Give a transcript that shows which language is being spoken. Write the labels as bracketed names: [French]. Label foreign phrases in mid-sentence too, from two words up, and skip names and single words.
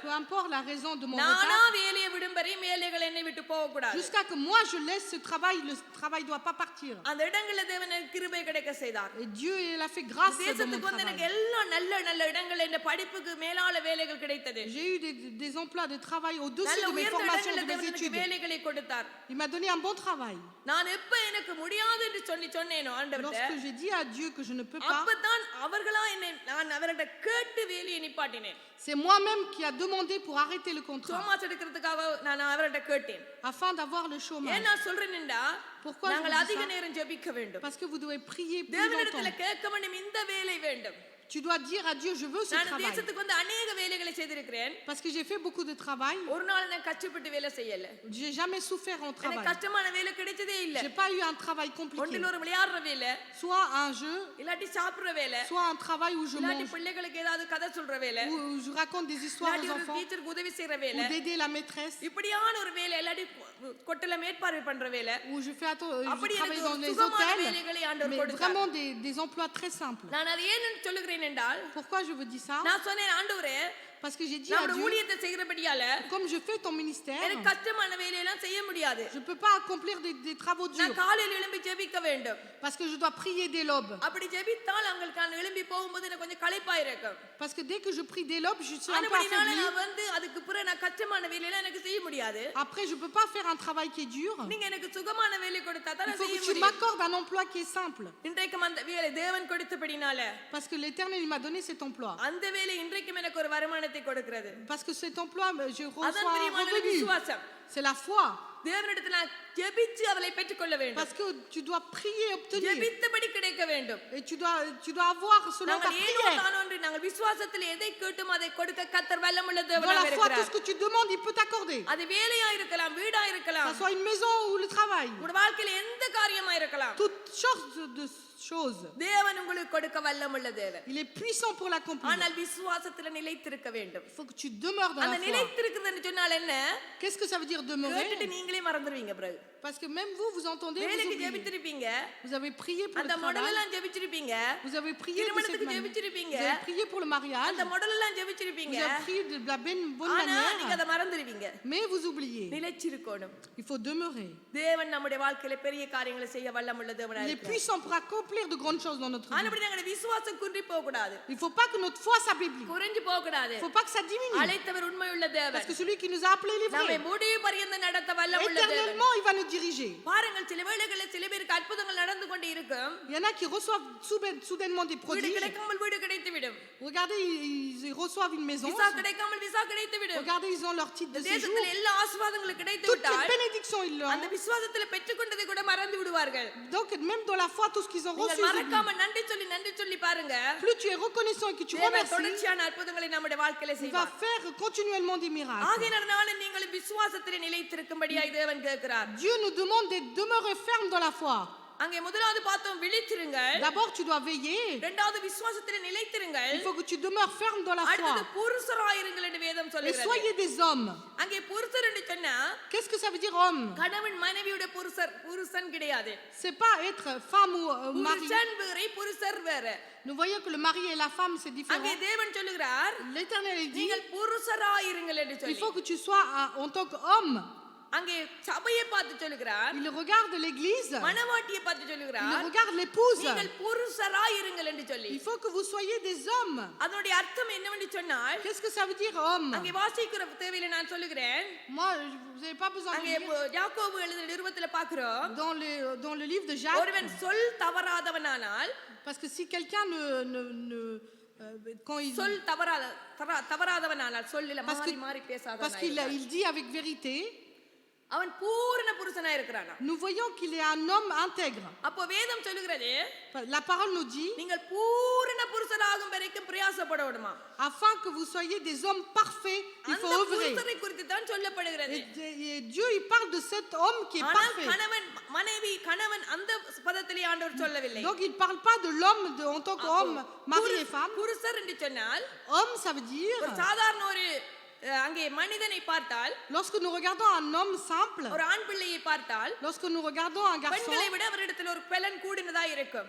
[French] Peu importe la raison de mon நானா retard, [Tamil] வேலையை விடும் வரை வேலைகள் என்னை விட்டு போக கூடாது. [French] jusqu'à que moi je laisse ce travail, le travail doit pas partir. [Tamil] அந்த இடங்கள்ல தேவன் எனக்கு கிருபை கிடைக்க செய்தார். [French] Et Dieu il a fait grâce dans mon [Tamil] தேசத்துக்கு வந்து எனக்கு travail. எல்லா நல்ல இடங்கள்ல இந்த படிப்புக்கு மேலான வேலைகள் கிடைத்தது. [French] J'ai eu des emplois de travail au-dessus நல்ல de mes உயர்ந்த formations, இடங்கள்ல de mes [Tamil] தேவன் எனக்கு études. வேலைகளை கொடுத்தார். [French] Il m'a donné un bon travail. [Tamil] நான் எப்ப எனக்கு முடியாது என்று சொன்னேனோ ஆண்டவர்ட்ட [French] Lorsque j'ai dit à Dieu que je ne peux pas, [Tamil] அப்பதான் அவர்களா என்னை நான் அவர்கிட்ட கேட்டு வேலையை நிப்பாட்டினேன். [French] c'est moi-même qui a demandé pour arrêter le contrat, [Tamil] சோமாஸ் எடுக்கிறதுக்காக நான் அவர்கிட்ட கேட்டேன். [French] afin d'avoir le chômage. [Tamil] ஏன் நான் சொல்றேன்டா [French] Pourquoi je நாங்கள் vous dis அதிக ça? [Tamil] நேரம் ஜெபிக்க வேண்டும். [French] Parce que vous devez prier plus தேவனிடத்துல longtemps. [Tamil] கேட்க வேண்டும் இந்த வேலை வேண்டும். [French] Tu dois dire à Dieu, je veux ce நான் travail. [Tamil] தேசத்துக்கு வந்து அநேக வேலைகளை செய்திருக்கிறேன். [French] Parce que j'ai fait beaucoup de travail. [Tamil] ஒரு நாள் நான் கஷ்டப்பட்டு வேலை செய்யல. [French] J'ai jamais souffert en எனக்கு travail. [Tamil] கஷ்டமான வேலை கிடைச்சதே இல்ல. [French] J'ai pas eu un travail compliqué. [Tamil] ஒன்றில் ஒரு விளையாடுற வேலை, [French] Soit un jeu, [Tamil] இல்லாட்டி சாப்பிடுற வேலை, [French] soit un travail où je இல்லாட்டி mange, [Tamil] பிள்ளைகளுக்கு ஏதாவது கதை சொல்ற வேலை, [French] où je raconte des histoires இல்லாட்டி aux ஒரு enfants, [Tamil] டீச்சருக்கு உதவி செய்யற ou வேலை, [French] d'aider la maîtresse, [Tamil] இப்படியான ஒரு வேலை, இல்லாட்டி கொட்டல மேற்பார்வை பண்ற வேலை. [French] où je அப்படி travaille எனக்கு dans les சுகமான hôtels, [Tamil] வேலைகளை ஆண்டவர் mais கொடுத்தார். [French] vraiment des emplois très simples. [Tamil] நான் அதை ஏன் சொல்லுகிறேன் என்றால் [French] Pourquoi je vous dis ça? [Tamil] நான் சொன்னேன் ஆண்டவரே [French] Parce que j'ai dit à நம்முடைய Dieu, [Tamil] ஊழியத்தை செய்கிறபடியால [French] comme je fais ton ministère, [Tamil] எனக்கு கஷ்டமான வேலையெல்லாம் செய்ய முடியாது. [French] je ne peux pas accomplir des travaux நான் durs. [Tamil] காலையில் எழும்பி ஜெபிக்க வேண்டும். [French] Parce que je dois prier dès l'aube. [Tamil] அப்படி ஜெபித்தால் அவங்களுக்கு நான் எழும்பி போகும்போது எனக்கு கொஞ்சம் களைப்பா இருக்கும். [French] Parce que dès que je prie dès l'aube, je suis un peu அதுபடினால affaiblie. [Tamil] நான் வந்து அதுக்கு பிறகு நான் கஷ்டமான வேலையெல்லாம் எனக்கு செய்ய முடியாது. [French] Après, je ne peux pas faire un travail qui est dur. [Tamil] நீங்க எனக்கு சுகமான வேலை கொடுத்தா தான் Il நான் faut செய்ய [French] que tu முடியும். m'accordes un emploi qui est simple. [Tamil] இன்றைக்கும் அந்த வேலை தேவன் கொடுத்தபடினால [French] Parce que l'Éternel il m'a donné cet emploi. [Tamil] அந்த வேலை இன்றைக்கும் எனக்கு ஒரு வருமானத்தை கொடுக்கிறது. [French] Parce que cet emploi, je அதான் reçois un பிரியமான revenu. [Tamil] விசுவாசம். [French] C'est la foi. [Tamil] தேவனிடத்தில் நான் ஜெபிச்சு அவளை பெற்றுக்கொள்ள வேண்டும். [French] Parce que tu dois prier et obtenir. [Tamil] ஜெபித்தபடி கிடைக்க வேண்டும். [French] Et tu dois avoir selon ta [Tamil] நாங்கள் ஏதோ prière. தானொன்று நாங்கள் விசுவாசத்தில் எதை கேட்டும் அதை கொடுக்க கர்த்தர் வல்லமுள்ள Dans தேவனாக [French] la foi, tout ce இருக்கிறார். que tu demandes, il peut t'accorder. [Tamil] அது வேலையா இருக்கலாம், வீடா Que இருக்கலாம், [French] ce soit une maison ou le travail. [Tamil] உங்க வாழ்க்கையில எந்த காரியமா இருக்கலாம். [French] Toutes sortes de choses. [Tamil] தேவன் உங்களுக்கு கொடுக்க வல்லமுள்ள தேவன். [French] Il est puissant pour l'accomplir. [Tamil] ஆனால் விசுவாசத்துல நிலைத்திருக்க வேண்டும். [French] Il faut que tu demeures dans அந்த la foi. [Tamil] நிலைத்திருக்குதுன்னு சொன்னால் என்ன? [French] Qu'est-ce que ça veut dire demeurer? [Tamil] கேட்டுட்டு நீங்களே மறந்துடுவீங்க பிறகு. [French] Parce que même vous entendez, vous வேலைக்கு oubliez. [Tamil] ஜெபிச்சிருப்பீங்க, [French] Vous avez prié pour le அந்த travail. [Tamil] மொடலெல்லாம் ஜெபிச்சிருப்பீங்க, [French] Vous avez prié de cette திருமணத்துக்கு manière. [Tamil] ஜெபிச்சிருப்பீங்க, [French] Vous avez prié pour le mariage. [Tamil] அந்த மொடலெல்லாம் Vous ஜெபிச்சிருப்பீங்க. [French] avez prié de la bonne [Tamil] ஆனா நீங்க manière. அதை மறந்துடுவீங்க. [French] Mais vous oubliez. [Tamil] நிலைச்சிருக்கணும். [French] Il faut demeurer. [Tamil] தேவன் நம்முடைய வாழ்க்கையில பெரிய காரியங்களை செய்ய வல்லமுள்ள தேவனா [French] Il est இருக்கிறார். puissant pour accomplir de grandes choses dans notre vie. [Tamil] ஆனபடி நாங்கள் விசுவாசம் குன்றி போக கூடாது, [French] Il ne faut pas que notre foi s'affaiblit. [Tamil] குறைஞ்சு போக கூடாது. [French] Il ne faut pas que ça diminue. [Tamil] அழைத்தவர் உண்மையுள்ள Parce தேவன். [French] que celui qui nous a appelés les நம்மை vrais, [Tamil] முடிவு பரியந்த நடத்த வல்லமுள்ள தேவன். [French] éternellement, il va nous diriger. [Tamil] பாருங்கள், சில வேளைகளில் சில பேருக்கு அற்புதங்கள் நடந்து கொண்டு இருக்கும். [French] Il y en a qui reçoivent soudainement des வீடு prodiges. [Tamil] கிடைக்காமல் வீடு கிடைத்து விடும். [French] Regardez, ils reçoivent une maison. [Tamil] விசா கிடைக்காமல் விசா கிடைத்து விடும். [French] Regardez, ils ont leur titre de séjour. [Tamil] தேசத்தில் எல்லா ஆசீர்வாதங்களும் கிடைத்து [French] Toutes les விட்டால் bénédictions, ils அந்த l'ont. [Tamil] விசுவாசத்துல பெற்றுக்கொண்டதை கூட மறந்து விடுவார்கள். [French] Donc, même dans la foi, tout ce qu'ils ont reçu, நீங்கள் ils oublient. [Tamil] மறக்காம நன்றி சொல்லி பாருங்க. [French] Plus tu es reconnaissant et que tu தேவன் remercies, [Tamil] தொடர்ச்சியான அற்புதங்களை நம்முடைய வாழ்க்கையில [French] il va செய்வார். faire continuellement des miracles. [Tamil] ஆகையினால நீங்கள் விசுவாசத்திலே நிலைத்திருக்கும்படியாய் தேவன் கேட்கிறார். [French] Dieu nous demande de demeurer ferme dans la foi. [Tamil] அங்கே முதலாவது பார்த்தோம் விழித்திருங்கள், [French] D'abord, tu dois veiller. [Tamil] இரண்டாவது விசுவாசத்திலே நிலைத்திருங்கள், [French] Il faut que tu demeures ferme dans la அடுத்தது foi. [Tamil] புருஷராயிருங்கள் என்று வேதம் Et சொல்கிறது. [French] soyez des hommes. [Tamil] அங்கே புருஷர் என்று சொன்னா [French] Qu'est-ce que ça veut dire homme? [Tamil] கணவன் மனைவியுடைய புருஷன் கிடையாது. [French] C'est pas être femme ou mari. [Tamil] புருஷன் வேற, புருஷர் வேற. [French] Nous voyons que le mari et la femme, c'est différent. [Tamil] அங்கே தேவன் சொல்லுகிறார், [French] L'Éternel il dit, [Tamil] நீங்கள் புருஷராயிருங்கள் என்று il சொல்லி. [French] faut que tu sois en tant qu'homme. [Tamil] அங்கே சபையை பார்த்து சொல்லுகிறார், [French] Il regarde l'église, [Tamil] மணவாட்டியை பார்த்து il சொல்லுகிறார், [French] regarde l'épouse. [Tamil] நீங்கள் புருஷராயிருங்கள் என்று சொல்லி. [French] Il faut que vous soyez des hommes. [Tamil] அதனுடைய அர்த்தம் என்னவென்று சொன்னால், [French] Qu'est-ce que ça veut dire homme? [Tamil] அங்கே வாசிக்கிற தேவையில நான் சொல்லுகிறேன். [French] Moi, vous n'avez pas besoin de அங்கே lire. [Tamil] யாக்கோபு எழுதின நிருபத்துல பார்க்கிறோம், [French] Dans le livre de Jacques, [Tamil] ஒருவன் சொல் தவறாதவனானால் [French] parce que si quelqu'un quand il, [Tamil] சொல் தவறாதவனானால் சொல்லில [French] Parce que- [Tamil] மாறி மாறி [French] parce qu'il பேசாதவனாய் il dit avec vérité, [Tamil] அவன் பூரண புருஷனா இருக்கிறானா. [French] nous voyons qu'il est un homme intègre. [Tamil] அப்போ வேதம் சொல்லுகிறது [French] La parole nous dit, [Tamil] நீங்கள் பூரண புருஷனாகும் வரைக்கும் பிரயாசப்படணுமா. [French] afin que vous soyez des hommes parfaits, il அந்த faut œuvrer. [Tamil] புருஷனை குறித்து தான் சொல்லப்படுகிறது. [French] Et Dieu, il parle de cet homme qui est ஆனால் parfait. [Tamil] கணவன் அந்த பதத்திலே ஆண்டவர் சொல்லவில்லை. [French] Donc il ne parle pas de l'homme en tant qu'homme, mari et femme. [Tamil] புருஷர் என்று சொன்னால் [French] Homme, ça veut dire, [Tamil] ஒரு சாதாரண ஒரு அங்கே மனிதனை பார்த்தால், [French] lorsque nous regardons un homme simple, [Tamil] ஒரு ஆண் பிள்ளையை பார்த்தால், [French] lorsque nous regardons un garçon, [Tamil] பெண்களை விட அவரிடத்தில் ஒரு பெலன் கூடினதா இருக்கும்.